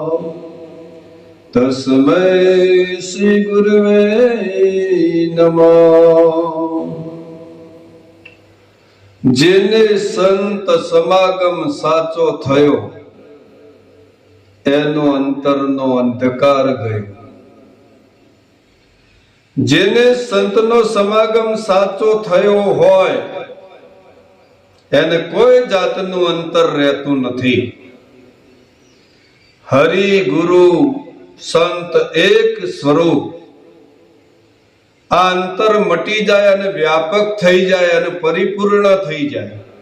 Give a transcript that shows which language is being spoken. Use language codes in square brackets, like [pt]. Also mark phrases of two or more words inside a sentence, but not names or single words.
[sa] तस्मै श्री गुरवे नमः। [gu] જેને સંત સમાગમ સાચો થયો એનો અંતરનો અંધકાર ગયો। જેને સંતનો સમાગમ સાચો થયો હોય એને કોઈ જાતનું અંતર રહેતું નથી। હરિ ગુરુ સંત એક સ્વરૂપ। આ અંતર મટી જાય અને વ્યાપક થઈ જાય અને પરિપૂર્ણ થઈ જાય।